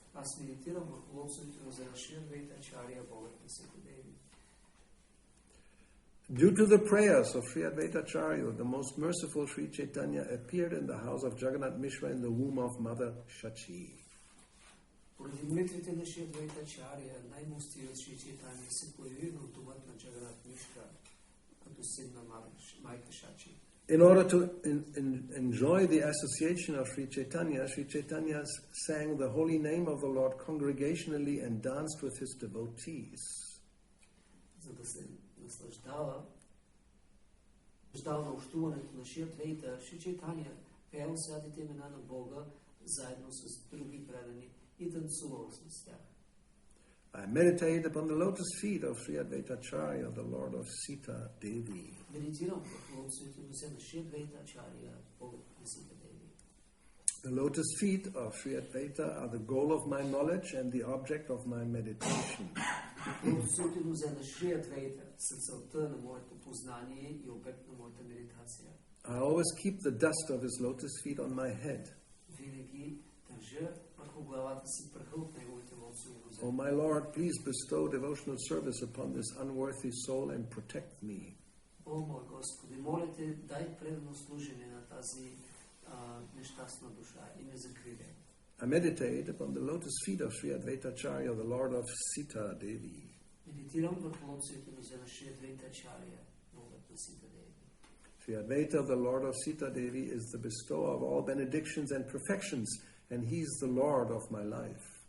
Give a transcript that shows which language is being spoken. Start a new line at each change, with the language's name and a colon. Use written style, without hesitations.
Bulgarian: Аз медитирам върху лотосовите нозе на Шри Адвайта Ачаря, Богът на Сита Деви.
English: Due to the prayers of Sri Advaita Acarya, the most merciful Sri Chaitanya appeared in the house of Jagannath Mishra in the womb of Mother Shachi.
Bulgarian: Поради молитвите на Шри Адвайта Ачаря, най-милостивият Шри Чайтанья се появи в домът на Джаганат Мишра, като син на майка Шачи.
English: In order to enjoy the association of Sri Chaitanya sang the holy name of the Lord congregationally and danced with his devotees.
Bulgarian: За да се наслаждава на общуването на Шри Адвайта, Шри Чайтанья пеел святите имена на Бога заедно с други предани и танцувал с тях.
English: I meditate upon the lotus feet of Sri Advaita Acarya, the Lord of Sita Devi.
Bulgarian: Медитирам върху лотосовите нозе на Шри Адвайта Ачаря, Богът на Сита Деви.
English: The lotus feet of Sri Advaita are the goal of my knowledge and the object of my meditation.
Bulgarian: Лотосовите нозе на Шри Адвайта са целта на моето познание и обект на моята медитация.
English: I always keep the dust of his lotus feet on my head.
Bulgarian: Винаги държа върху главата си праха от неговите лотосови нозе.
English: Oh my Lord, please bestow devotional service upon this unworthy soul and protect me.
Bulgarian: О, мой Господи, моля те, дай преданно служение на тази нещастна душа и ме закривай.
English: I meditate upon the lotus feet of Sri Advaita Acarya, the Lord of Sita Devi.
Bulgarian: Медитирам върху лотосовите нозе на Шри Адвайта Ачаря, Богът на Сита Деви.
English: Sri Advaita, the Lord of Sita Devi, is the bestower of all benedictions and perfections, and he is the Lord of my life.